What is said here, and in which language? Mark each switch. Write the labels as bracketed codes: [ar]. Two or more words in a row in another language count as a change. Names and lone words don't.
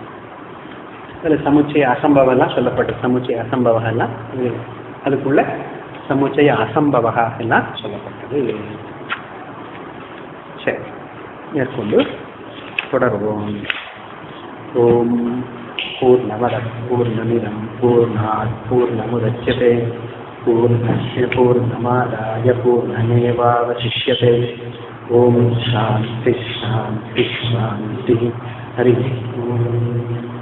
[ta] அதில் சமுச்சய அசம்பவெல்லாம் சொல்லப்பட்டது. சமுச்சய அசம்பவெல்லாம் அதுக்குள்ள சமுச்சய அசம்பவா எல்லாம் சொல்லப்பட்டது. சரி, மேற்கொண்டு தொடர்வோம். [sa] ओम् पूर्णमदः पूर्णमिदं पूर्णात् पूर्णमुदच्यते पूर्णस्य पूर्णमादाय पूर्णमेवावशिष्यते. ओम् शान्तिः शान्तिः शान्तिः. हरि ओम्.